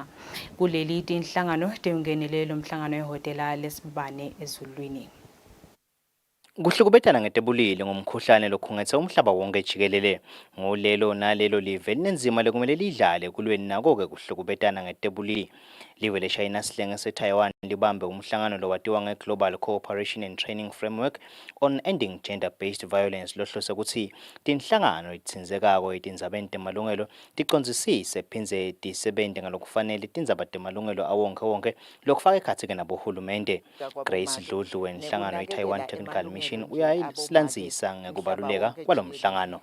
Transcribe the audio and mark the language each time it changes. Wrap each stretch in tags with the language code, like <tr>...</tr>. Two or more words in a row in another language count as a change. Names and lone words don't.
<ss>Kuleli tinhlangano tengenelelo umhlangano ehotela lesibane ezulwini. Kuhlukubetana ngetebulili ngomkhuhlane lokhungethe umhlaba wonke jikelele ngolelo nalelo live nenzima lekumele lidlale kulweni nako ke kuhlukubetana ngetebulili. Live leShayina sihlenge seTaiwan libambe umhlangano lo watiwa nge-Global Cooperation and Training Framework on Ending Gender-Based Violence lohlose ukuthi tinhlangano letitsindzekako etindzabeni temalungelo ticondzisise phindze tisebente ngalokufanele tindzaba temalungelo awonkhe lokufaka ekhatsi-ke nabohulumende. Grace Dludlu wenhlangano i-Taiwan Technical Mission uyasilandzisa ngekubaluleka kwalo mhlangano.</ss>